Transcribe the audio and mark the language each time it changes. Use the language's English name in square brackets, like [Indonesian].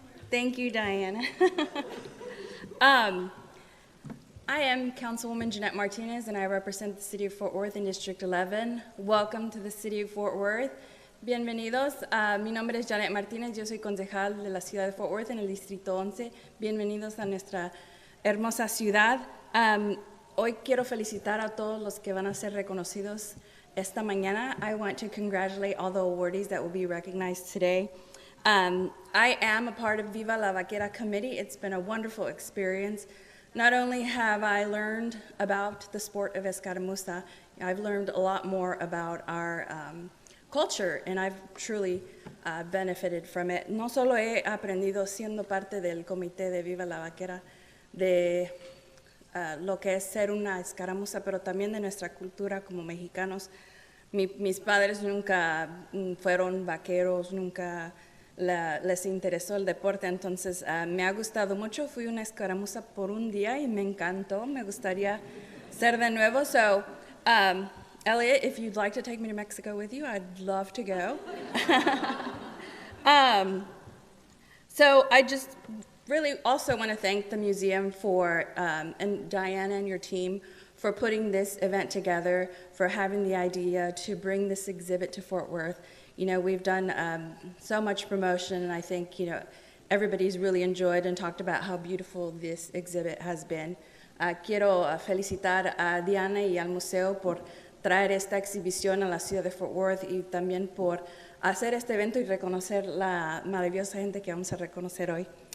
[English] Thank you, Diana. I am Councilwoman Jeanette Martinez, and I represent the City of Fort Worth in District 11. Welcome to the City of Fort Worth. [Spanish] Bienvenidos. Mi nombre es Jeanette Martinez, yo soy concejal de la ciudad de Fort Worth en el Distrito 11. Bienvenidos a nuestra hermosa ciudad. Hoy quiero felicitar a todos los que van a ser reconocidos esta mañana. [English] I want to congratulate all the awardees that will be recognized today. I am a part of Viva la Vaquera committee. It's been a wonderful experience. Not only have I learned about the sport of escaramuza, I've learned a lot more about our culture, and I've truly benefited from it. [Spanish] No solo he aprendido siendo parte del comité de Viva la Vaquera de lo que es ser una escaramuza, pero también de nuestra cultura como mexicanos. Mis padres nunca fueron vaqueros, nunca les interesó el deporte, entonces me ha gustado mucho. Fui una escaramuza por un día y me encantó. Me gustaría ser de nuevo. [English] So, Elliot, if you'd like to take me to Mexico with you, I'd love to go. So I just really also want to thank the museum for, and Diana and your team, for putting this event together, for having the idea to bring this exhibit to Fort Worth. You know, we've done so much promotion, and I think, you know, everybody's really enjoyed and talked about how beautiful this exhibit has been. [Spanish] Quiero felicitar a Diana y al museo por traer esta exhibición a la ciudad de Fort Worth y también por hacer este evento y reconocer la maravillosa gente que vamos a reconocer hoy.